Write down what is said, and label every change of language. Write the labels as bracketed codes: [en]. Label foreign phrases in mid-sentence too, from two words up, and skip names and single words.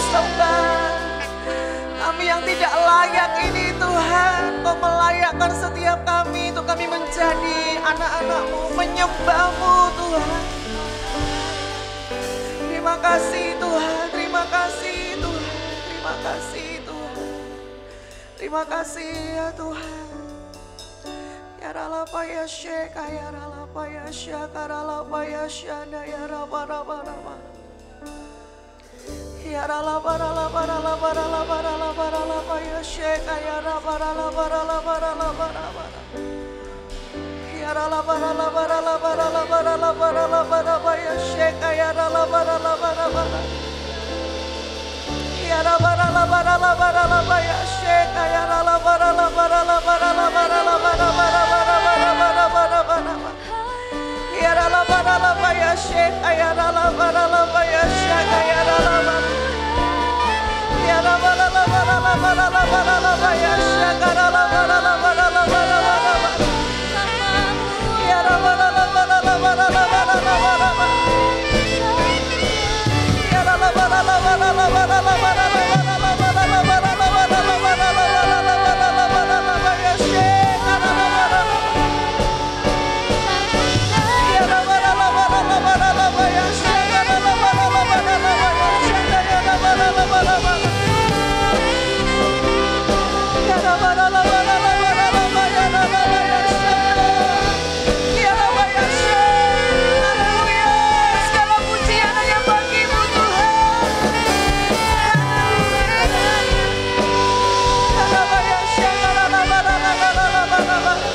[id] Kami yang tidak layak ini Tuhan, layakkan setiap kami untuk kami menjadi anak-anak-Mu, menyembah-Mu Tuhan. Terima kasih Tuhan, terima kasih Tuhan, terima kasih Tuhan. Terima kasih ya Tuhan. Ya ralapa ya syeka, ya ralapa ya syaka, ralapa ya syanda, ya raba raba raba. Ya ralapa ralapa ralapa ralapa ralapa ralapa ya syeka, ya raba ralapa ralapa ralapa raba. Ya ralapa ralapa ralapa ralapa ralapa ralapa raba ya syeka, ya ralapa ralapa raba. Ya raba ralapa ralapa ralapa ya syeka, ya ralapa ralapa ralapa ralapa ralapa raba raba raba raba raba raba raba. Ya ralapa ralapa ya syeka, ya ralapa ralapa ya syeka, ya ralapa. Ya raba ralapa ralapa ralapa ralapa ya syeka, ralapa ralapa ralapa raba raba. Ya raba ralapa ralapa ralapa ralapa raba. Ya ralapa ralapa ralapa ralapa ralapa ralapa ralapa ralapa ralapa ralapa ralapa ralapa ya syeka, ralapa ralapa. Ya raba ralapa ralapa ralapa ya syeka, ralapa ralapa ralapa ya syeka, ya raba ralapa ralapa. Ya raba ralapa ralapa ralapa ya ralapa ya syeka. Ya raba ya syeka. Haleluya. Segala pujian hanya bagi-Mu Tuhan. Ya raba ya syeka, ralapa ralapa ralapa ralapa.